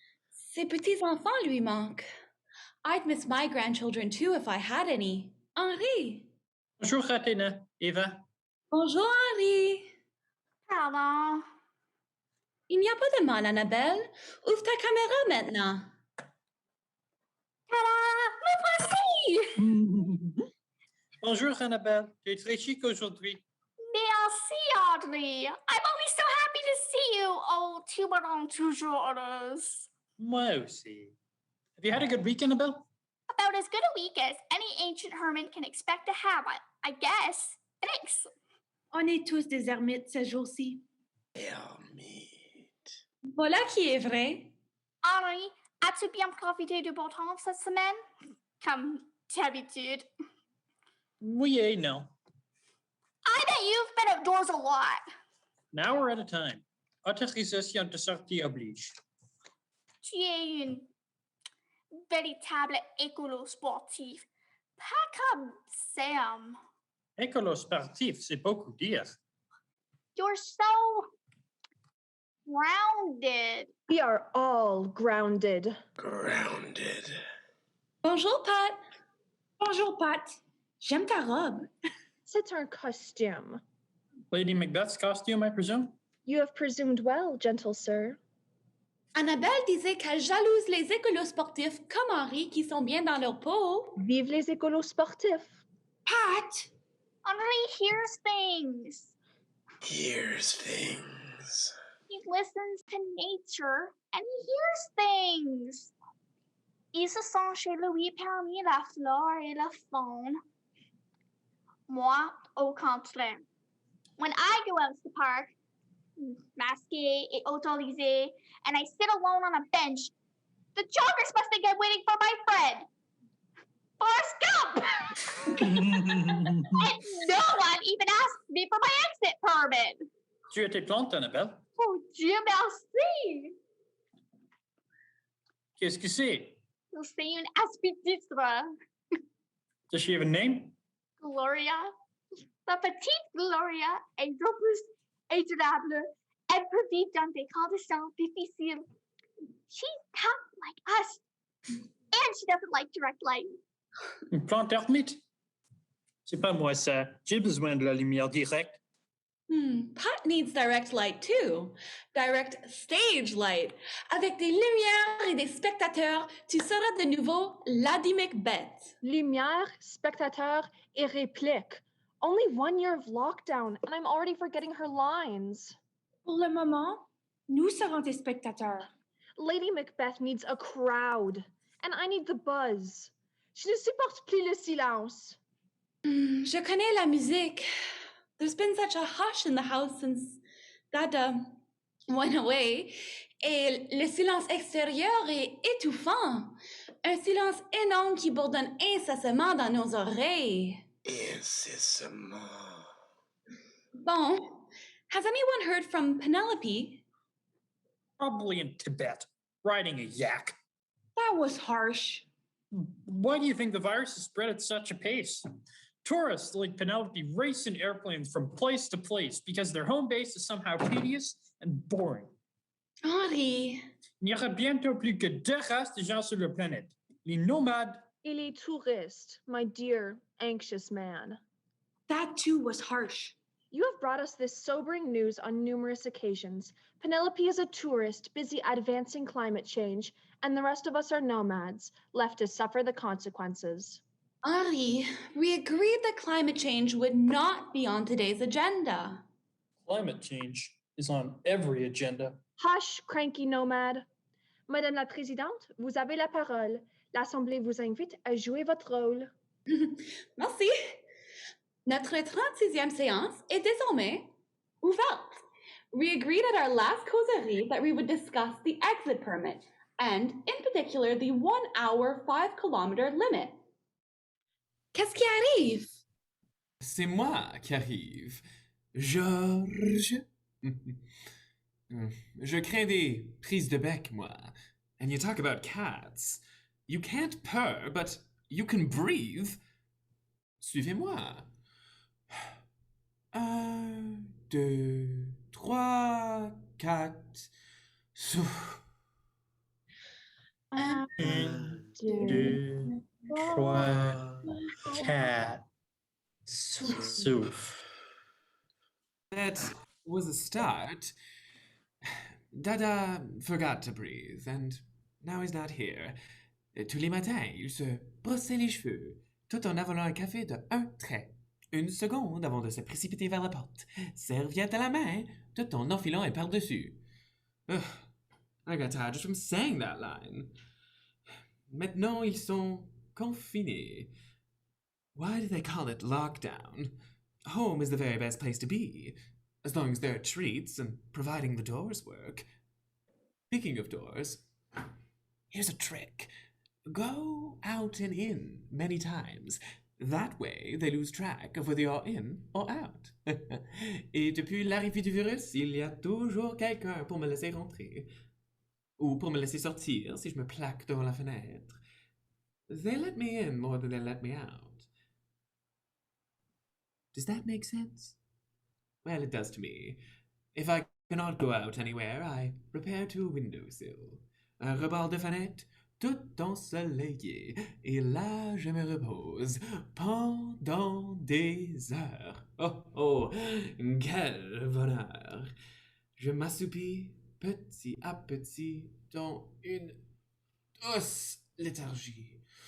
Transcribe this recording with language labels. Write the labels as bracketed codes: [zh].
[fr] Ses petits-enfants lui manquent. [en] I'd miss my grandchildren too if I had any. [fr] Henri. Bonjour, Athena. Eva. Bonjour, Henri. Pardon. Il n'y a pas de mal, Annabelle. Ouvre ta caméra maintenant. Ta-da! Me voici! Bonjour, Annabelle. Tu es très chic aujourd'hui. Merci, Audrey. [en] I'm always so happy to see you. [fr] Oh, tu me rends toujours heureuse. Moi aussi. [en] Have you had a good week, Annabelle? About as good a week as any ancient hermit can expect to have, I guess. Thanks. [fr] On est tous des ermites ce jour-ci. Ermite. Voilà qui est vrai. Henri, as-tu bien profité du beau temps cette semaine? Comme d'habitude. Oui et non. [en] I bet you've been outdoors a lot. An hour at a time. [fr] Autorisation de sortie oblige. Tu es une véritable écolo sportif. Pas comme Sam. Écolo sportif, c'est beaucoup dire. [en] You're so grounded. We are all grounded. Grounded. [fr] Bonjour, Pat. Bonjour, Pat. J'aime ta robe. C'est un costume. [en] Lady Macbeth's costume, I presume? You have presumed well, gentle sir. [fr] Annabelle disait qu'elle jalouse les écolos sportifs comme Henri qui sont bien dans leur peau. Vive les écolos sportifs. Pat! [en] Henri hears things. Here's things. He listens to nature and he hears things. [fr] Ils se sont chez lui parmi la flore et la faune. Moi, au contraire. [en] When I go out to the park, [fr] masqué et autorisé, [en] and I sit alone on a bench, the joggers must think I'm waiting for my friend, Forrest Gump! And no one even asked me for my exit permit. [fr] Tu as tes plantes, Annabelle? Oh, Dieu merci! Qu'est-ce que c'est? C'est une aspidistre. [en] Does she have a name? Gloria. [fr] La petite Gloria est robuste, adorable, imprévue dans des conditions difficiles. [en] She's tough like us, and she doesn't like direct light. [fr] Une plante ermite? C'est pas moi ça. J'ai besoin de la lumière directe. [en] Pat needs direct light too. Direct stage light. [fr] Avec des lumières et des spectateurs, tu seras de nouveau Lady Macbeth. Lumière, spectateur, et réplique. [en] Only 1 year of lockdown, and I'm already forgetting her lines. [fr] Pour le moment, nous serons tes spectateurs. [en] Lady Macbeth needs a crowd, and I need the buzz. [fr] Je ne supporte plus le silence. Je connais la musique. [en] There's been such a hush in the house since Dada went away. [fr] Et le silence extérieur est étouffant. Un silence énorme qui bourdonne incessamment dans nos oreilles. Incessamment. [en] Bon, has anyone heard from Penelope? Probably in Tibet, riding a yak. That was harsh. Why do you think the virus has spread at such a pace? Tourists like Penelope race in airplanes from place to place because their home base is somehow tedious and boring. Henri. [fr] Il n'y aura bientôt plus que 2 races de gens sur la planète. Les nomades. Et les touristes, [en] my dear, anxious man. That too was harsh. You have brought us this sobering news on numerous occasions. Penelope is a tourist, busy advancing climate change, and the rest of us are nomads, left to suffer the consequences. Henri, we agreed that climate change would not be on today's agenda. Climate change is on every agenda. Hush, cranky nomade. [fr] Madame la Présidente, vous avez la parole. L'Assemblée vous invite à jouer votre rôle. Merci. Notre 36e séance est désormais ouverte. [en] We agreed at our last causerie that we would discuss the exit permit and, in particular, the 1 hour, 5 kilometer limit. [fr] Qu'est-ce qui arrive? C'est moi qui arrive. Georges. Je crains des prises de bec, moi. [en] And you talk about cats. You can't purr, but you can breathe. [fr] Suivez-moi. 1, 2, 3, 4. Souffle. 1, 2, 3, 4. Souffle. [en] That was a start. Dada forgot to breathe, and now he's not here. [fr] Tous les matins, il se brossait les cheveux, tout en avalant un café de 1 trait. 1 seconde avant de se précipiter vers la porte, serviette à la main, tout en enfilant un par-dessus. [en] Ugh, I got tired just from saying that line. [fr] Maintenant, ils sont confinés. [en] Why do they call it lockdown? Home is the very best place to be, as long as there are treats and providing the doors work. Speaking of doors, here's a trick. Go out and in many times. That way, they lose track of whether you're in or out. [fr] Et depuis l'arrivée du virus, il y a toujours quelqu'un pour me laisser rentrer. Ou pour me laisser sortir si je me plaque devant la fenêtre. [en] They let me in more than they let me out. Does that make sense? Well, it does to me. If I cannot go out anywhere, I repair to a windowsill. [fr] Un rebord de fenêtre, tout ensoleillé. Et là, je me repose pendant des heures. Oh, oh, quel bonheur! Je m'assoupis petit à petit dans une douce léthargie.